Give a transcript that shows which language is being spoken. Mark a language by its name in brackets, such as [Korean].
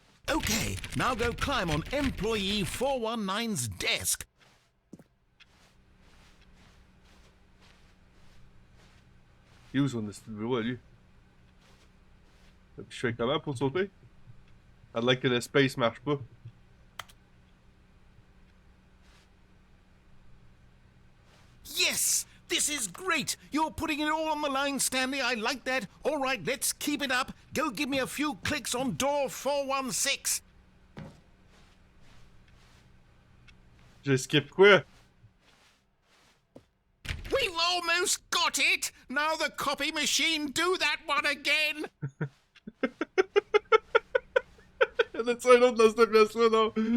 [English] Okay, now go climb on employee 419's desk. [French] Il est où son bureau à lui? Je fais comment pour sauter? [English] I'd like [French] que le space marche pas. [English] Yes! This is great! You're putting it all on the line, Stanley. I like that. All right, let's keep it up. Go give me a few clicks on door 416. [French] Je skip quoi? [English] We've almost got it! Now the copy machine, do that one again! [French] Y'en a-tu un autre dans cette pièce-là, non?